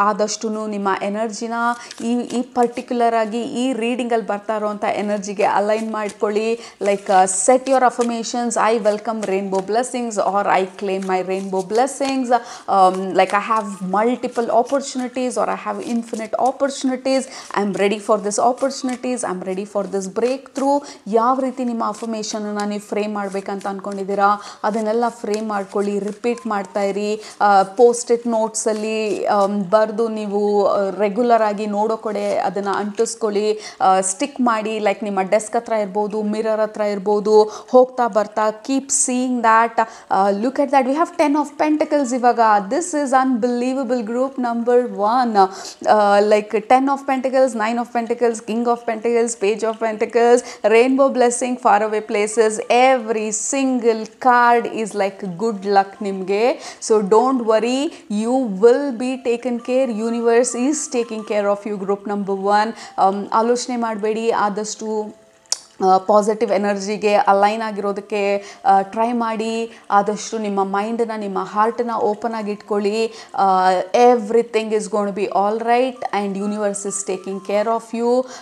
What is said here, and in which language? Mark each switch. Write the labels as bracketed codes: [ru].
[kn] ಆದಷ್ಟು ನಿಮ್ಮ ಎನರ್ಜಿನ ಈ ಪರ್ಟಿಕ್ಯುಲರ್ ಆಗಿ ಈ ರೀಡಿಂಗಲ್ಲಿ ಬರ್ತಾ ಇರೋವಂಥ ಎನರ್ಜಿಗೆ ಅಲೈನ್ ಮಾಡ್ಕೊಳ್ಳಿ. [en] Like set your affirmations, I welcome rainbow blessings, or I claim my rainbow blessings. Like I have multiple opportunities, or I have infinite opportunities. I'm ready for this opportunities. I'm ready for this breakthrough. [kn] ಯಾವ ರೀತಿ ನಿಮ್ಮ ಅಫರ್ಮೇಷನ್ನ ನೀವು frame ಮಾಡಬೇಕಂತ ಅಂದ್ಕೊಂಡಿದ್ದೀರಾ ಅದನ್ನೆಲ್ಲ frame ಮಾಡ್ಕೊಳ್ಳಿ, repeat ಮಾಡ್ತಾ ಇರಿ. Post it ನೋಟ್ಸಲ್ಲಿ ಬರೆದು ನೀವು ರೆಗ್ಯುಲರ್ ಆಗಿ ನೋಡೋ ಕಡೆ ಅದನ್ನು ಅಂಟಿಸ್ಕೊಳ್ಳಿ, ಸ್ಟಿಕ್ ಮಾಡಿ. ಲೈಕ್ ನಿಮ್ಮ ಡೆಸ್ಕ್ ಹತ್ರ ಇರ್ಬೋದು, ಮಿರರ್ ಹತ್ರ ಇರ್ಬೋದು, ಹೋಗ್ತಾ ಬರ್ತಾ [en] Keep seeing that. Look at that, we have 10 of pentacles [kn] ಇವಾಗ. [en] This is unbelievable. Group number 1, like 10 of Pentacles, 9 of Pentacles, King of Pentacles, Page of Pentacles, Rainbow Blessing, Faraway Places. Every single card is like good luck [kn] nimge. [en] So don't worry, you will be taken care. Universe is taking care of you. Group number 1, [kn] ಆಲೋಚನೆ ಮಾಡಬೇಡಿ, ಆದಷ್ಟು positive ಎನರ್ಜಿಗೆ align ಆಗಿರೋದಕ್ಕೆ try ಮಾಡಿ. ಆದಷ್ಟು ನಿಮ್ಮ ಮೈಂಡನ್ನ, ನಿಮ್ಮ ಹಾರ್ಟನ್ನ open ಆಗಿ ಇಟ್ಕೊಳ್ಳಿ. [en] Everything is gonna be all right and universe is taking care of you.